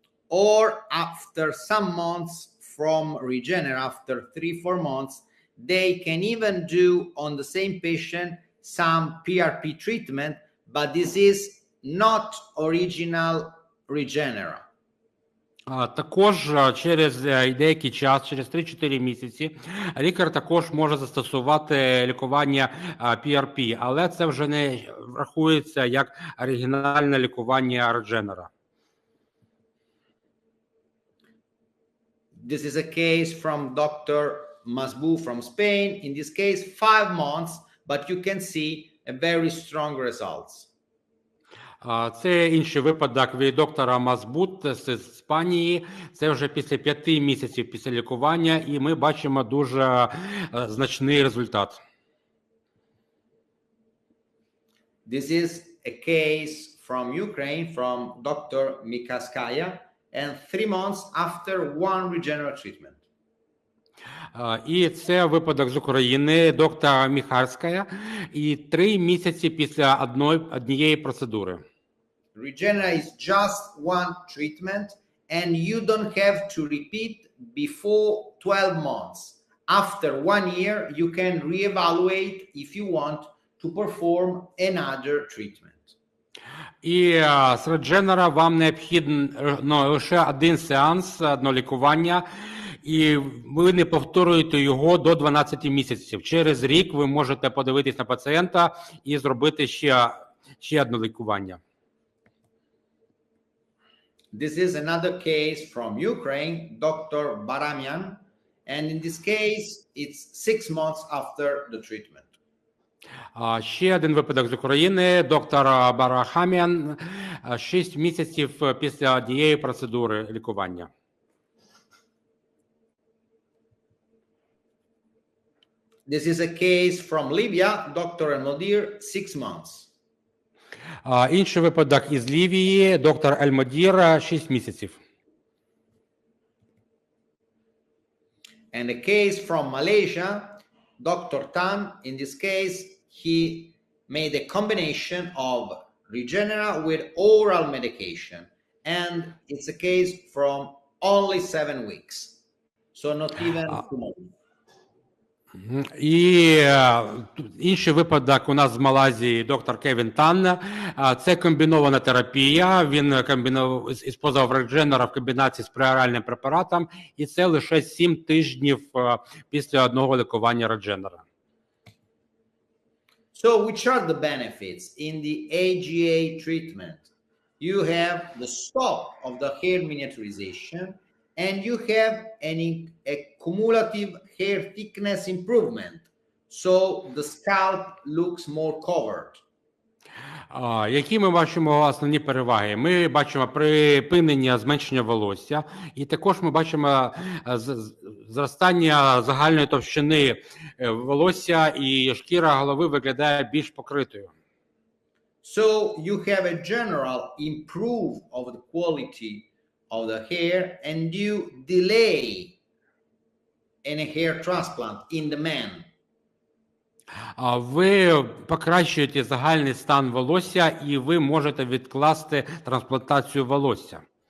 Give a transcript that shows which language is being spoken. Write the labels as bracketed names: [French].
[English] Or after some months from Regenera, after 3-4 months, they can even do on the same patient some PRP treatment, but this is not original Regenera. [Ukrainian] Також через деякий час, через 3-4 місяці, лікар також може застосувати лікування PRP, але це вже не рахується як оригінальне лікування Regenera. [English] This is a case from Dr. Masbou from Spain. In this case, 5 months, but you can see a very strong results. [Ukrainian] Це інший випадок від доктора Масбут з Іспанії. Це вже після 5 місяців після лікування, і ми бачимо дуже значний результат. [English] This is a case from Ukraine, from Dr. Mikaskaya, and 3 months after one Regenera treatment. [Ukrainian] І це випадок з України, доктора Міхарська, і 3 місяці після однієї процедури. [English] Regenera is just one treatment, and you don't have to repeat before 12 months. After 1 year, you can reevaluate if you want to perform another treatment. [Ukrainian] І з Regenera вам необхідно лише один сеанс, одне лікування, і ви не повторюєте його до 12 місяців. Через рік ви можете подивитись на пацієнта і зробити ще одне лікування. [English] This is another case from Ukraine, Dr. Baramian, and in this case, it's 6 months after the treatment. [Ukrainian] Ще один випадок з України, доктор Барахамян, 6 місяців після однієї процедури лікування. [English] This is a case from Libya, Dr. Elmodir, 6 months. [Ukrainian] Інший випадок із Лівії, доктор Ельмодір, 6 місяців. [English] And a case from Malaysia, Dr. Tan, in this case, he made a combination of Regenera with oral medication. And it's a case from only 7 weeks. So not even 2 months. [Ukrainian] І інший випадок у нас з Малайзії доктор Кевін Тан. Це комбінована терапія. Він використовував Regenera в комбінації з преоральним препаратом. І це лише 7 тижнів після одного лікування Regenera. [English] So which are the benefits in the AGA treatment? You have the stop of the hair miniaturization, and you have a cumulative hair thickness improvement. So the scalp looks more covered. [Ukrainian] Які ми бачимо основні переваги? Ми бачимо припинення зменшення волосся, і також ми бачимо зростання загальної товщини волосся, і шкіра голови виглядає більш покритою. [English] So you have a general improve of the quality of the hair, and you delay any hair transplant in the man. [Ukrainian] Ви покращуєте загальний стан волосся, і ви можете відкласти трансплантацію волосся.